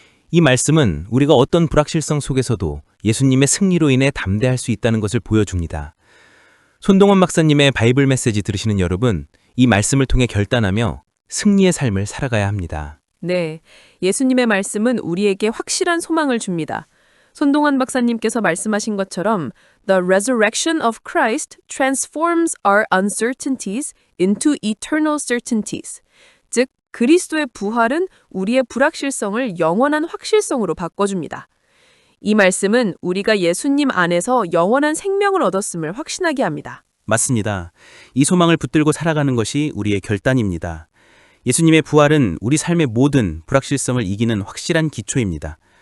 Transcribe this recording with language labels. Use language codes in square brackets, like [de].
[ko] 이 말씀은 우리가 어떤 불확실성 속에서도 예수님의 승리로 인해 담대할 수 있다는 것을 보여줍니다. 손동원 박사님의 바이블 메시지 들으시는 여러분, 이 말씀을 통해 결단하며 승리의 삶을 살아가야 합니다. 네, 예수님의 말씀은 우리에게 확실한 소망을 줍니다. 손동환 박사님께서 말씀하신 것처럼 [en] The resurrection of Christ transforms our uncertainties into eternal certainties. [ko] 즉, 그리스도의 부활은 우리의 불확실성을 영원한 확실성으로 바꿔줍니다. 이 말씀은 우리가 예수님 안에서 영원한 생명을 얻었음을 확신하게 합니다. 맞습니다. 이 소망을 붙들고 살아가는 것이 우리의 결단입니다. 예수님의 부활은 우리 삶의 모든 불확실성을 이기는 확실한 기초입니다.